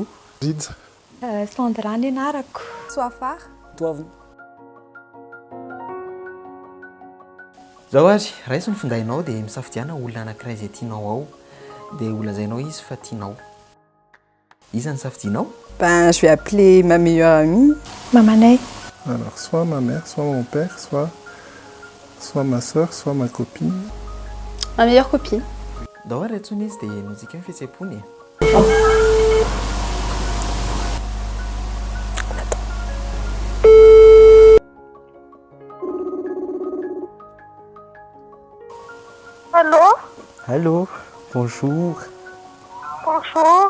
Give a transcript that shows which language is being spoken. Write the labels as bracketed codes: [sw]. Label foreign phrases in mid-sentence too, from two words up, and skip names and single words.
[mg] Rida. Sandra ny anarako. Soafar. Toavina. Zao ary, raha iso ny findainao dia misafidiana olona anankiray izay tianao ao dia olazainao izy fa tianao. Iza ny safidianao? [fr] Ben, je vais appeler ma meilleure amie. [mg] Mamanay. [fr] Alors, soit ma mère, soit mon père, soit ma soeur, soit ma copine. Ma meilleure copine. [mg] Dao ary antsony izy dia nojika ny fihetsem-pony. [fr] Allô? Allô, bonjour. Bonjour.